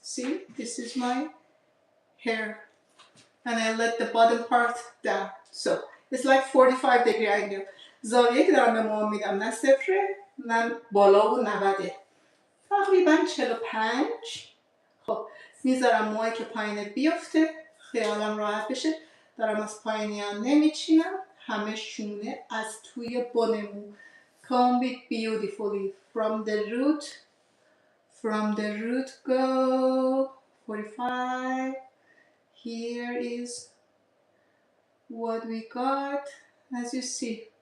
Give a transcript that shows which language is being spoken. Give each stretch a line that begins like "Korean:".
English: See, this is my hair and I let the bottom part down. So it's like 45 degree angle.
Persian: زاویه که دارم به موها میدم نه صفره نه بالا و 90، تقریبا 45. خب میذارم موهایی که پایینت بیفته، خیالم راحت بشه. دارم از پایینیان نمیچینم، همه شونه از توی بن مو.
English: Comb it beautifully from the root. From the root go 45. Here is what we got, as you see.